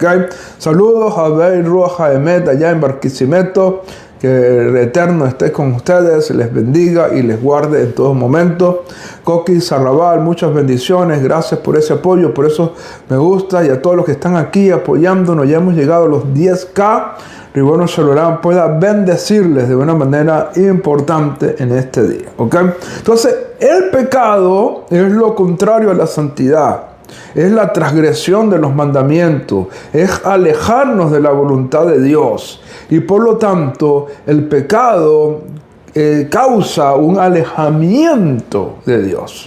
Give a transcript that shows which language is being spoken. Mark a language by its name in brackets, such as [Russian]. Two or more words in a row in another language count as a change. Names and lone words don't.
[Spanish] Saludos a Bey Roja Emet allá en Barquisimeto. Que el Eterno esté con ustedes, les bendiga y les guarde en todo momento. Coqui Sarrabal, muchas bendiciones, gracias por ese apoyo, por eso me gusta, y a todos los que están aquí apoyándonos. Ya hemos llegado a los 10K. Ribono Shalom pueda bendecirles de una manera importante en este día. ¿Ok? Entonces, el pecado es lo contrario a la santidad. Es la transgresión de los mandamientos, es alejarnos de la voluntad de Dios, y por lo tanto el pecado causa un alejamiento de Dios.